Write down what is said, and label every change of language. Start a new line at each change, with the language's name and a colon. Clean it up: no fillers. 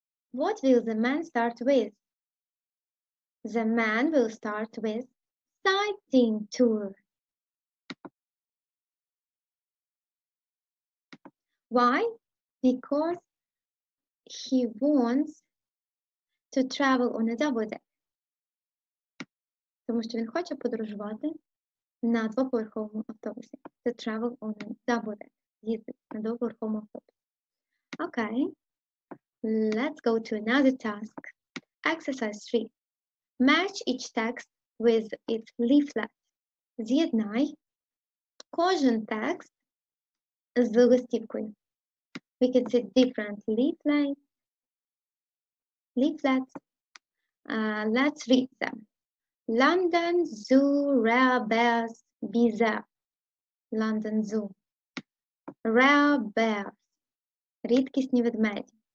English: What will the man start with? The man will start with sightseeing tour. Why? Because he wants to travel on a double-decker.
Ukrainian: Тому що він хоче подорожувати на двоповерховому автобусі.
English: To travel on a double-decker.
Ukrainian: Їздити на двоповерховому автобусі.
English: Okay. Let's go to another task. Exercise 3. Match each text with its leaflet.
Ukrainian: З'єднай кожен текст з листівкою.
English: We can see different leaflets. Let's read them. London Zoo, rare bears, be there. London Zoo. Rare bears.
Ukrainian: Рідкісні ведмеді.